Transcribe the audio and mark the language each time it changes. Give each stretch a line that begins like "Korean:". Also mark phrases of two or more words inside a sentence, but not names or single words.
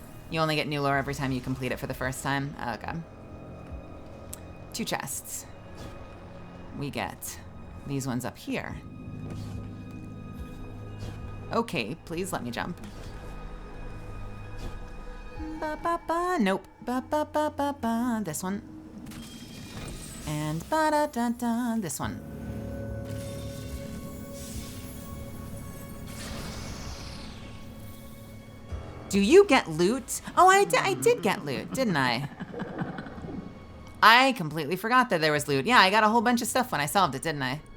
English: You only get new lore every time you complete it for the first time. Okay. 2 chests. We get these ones up here. Okay, please let me jump. Ba ba ba. Nope. Ba ba ba ba ba. This one. And ba da da da. This one. Do you get loot? Oh, I did get loot, didn't I? I completely forgot that there was loot. Yeah, I got a whole bunch of stuff when I solved it, didn't I?